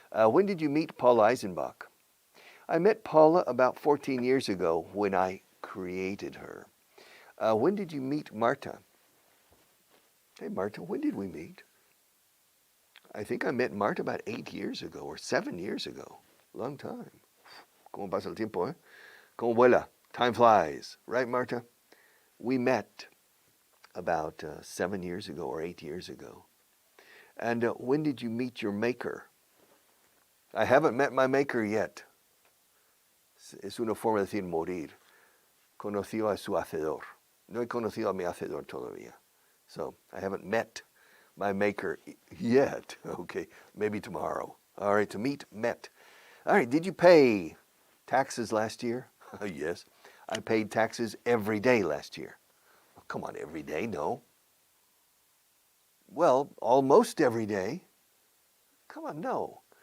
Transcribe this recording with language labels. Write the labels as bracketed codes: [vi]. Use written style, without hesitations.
[en] When did you meet Paula Eisenbach? I met Paula about 14 years ago when I created her. When did you meet Marta? Hey, Marta, when did we meet? I think I met Marta about 8 years ago or 7 years ago. Long time. [es] ¿Cómo pasa el tiempo, ¿Cómo vuela? [en] Time flies. Right, Marta? We met about 7 years ago or 8 years ago. And when did you meet your maker? I haven't met my maker yet. [es] Es una forma de decir morir. Conoció a su hacedor. No he conocido a mi hacedor todavía. [en] So I haven't met my maker yet. Okay, maybe tomorrow. All right, to meet, met. All right, did you pay taxes last year? Yes, I paid taxes every day last year. Oh, come on, every day? No. Well, almost every day. Come on, no.